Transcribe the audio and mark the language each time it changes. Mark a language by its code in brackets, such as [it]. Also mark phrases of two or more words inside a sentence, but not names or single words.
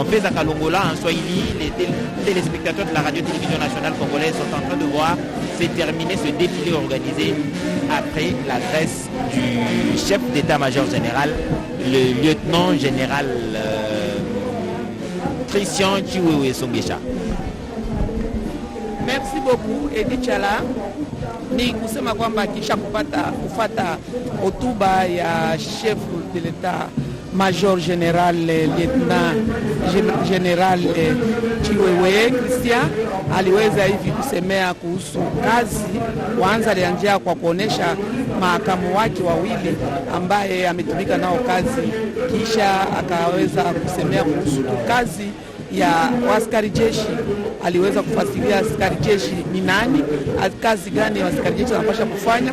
[fr] Feza Kalongola, en Swahili, les téléspectateurs de la radio-télévision nationale congolaise sont en train de voir s'est terminé ce défilé organisé après l'adresse du chef d'état-major général, le lieutenant général Christian Chiwewe Songesha. Merci beaucoup Edi Chala. [sw] Ni kusema kwamba kisha kufata hotuba ya [fr] chef de l'état major général lieutenant général [sw] Chiwewe Christian aliweza hivi kusemea kuhusu kazi. Kwanza alianzia kwa kuonesha mahakamu wake wawili ambaye ametumika nao kazi, kisha akaweza kusemea kuhusu kazi ya askari jeshi. Aliweza kufasiria askari jeshi ni nani, kazi gani askari jeshi anapaswa kufanya.